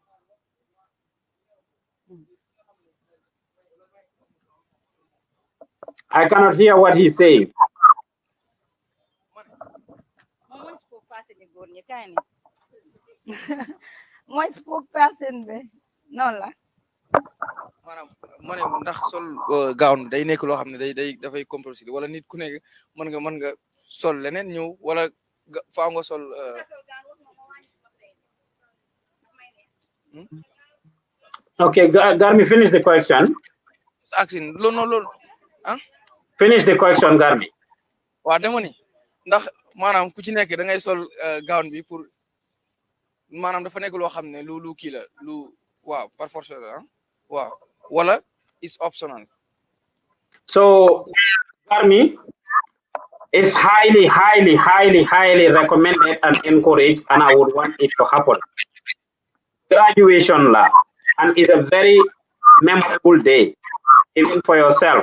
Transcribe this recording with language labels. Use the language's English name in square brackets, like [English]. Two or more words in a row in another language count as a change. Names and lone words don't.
[English] I cannot hear what he's saying. Moi spokesperson be non la. [Wolof] ma ne ndax sol gown day nekk loo xam ne day dafay compulsory wala nit ku nekk mën nga sol leneen ñëw wala faaw nga sol. [English] Okay, Garmi, finish the question. Asking, no, Finish the question, Garmi. [Wolof] Waa dama ni ndax maanaam ku ci nekk da ngay sol gown bi pour maanaam dafa nekk loo xam ne lu kii la lu waaw [French] par force [Wolof] la waaw wala [English] is optional. So, Garmi, it's highly recommended and encouraged, and I would want it to happen. Graduation la, and it's a very memorable day, even for yourself.